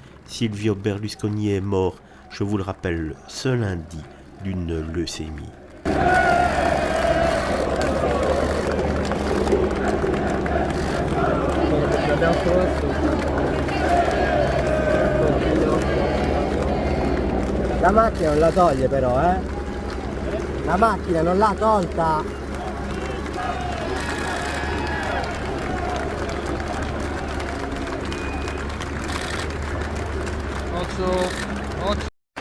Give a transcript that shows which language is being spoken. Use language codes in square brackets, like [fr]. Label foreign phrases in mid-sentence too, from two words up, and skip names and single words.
[fr] Silvio Berlusconi est mort, je vous le rappelle, ce lundi d'une leucémie. [it] La macchina non la toglie però, La macchina non l'ha tolta! Occhio, occhio.